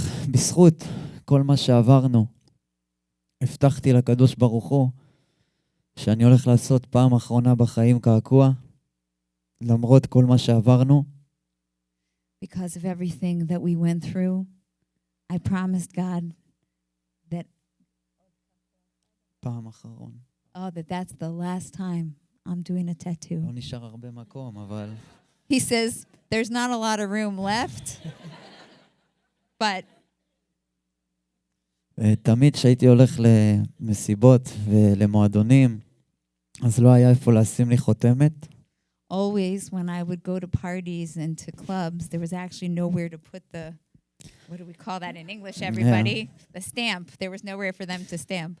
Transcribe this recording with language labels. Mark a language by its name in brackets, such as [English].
[Hebrew] בזכות כל מה שעברנו, הבטחתי לקדוש ברוך הוא שאני הולך לעשות פעם אחרונה בחיים קעקוע, למרות כל מה שעברנו. [English] Because of everything that we went through, I promised God that [Hebrew] פעם אחרון. [English] that's the last time I'm doing a tattoo. [Hebrew] לא נשאר הרבה מקום, אבל... [English] He says, there's not a lot of room left, but... [Hebrew] תמיד שהייתי הולך למסיבות ולמועדונים, אז לא היה איפה לשים לי חותמת. [English] Always when I would go to parties and to clubs, there was actually nowhere to put the, what do we call that in English, everybody? Yeah. The stamp. There was nowhere for them to stamp.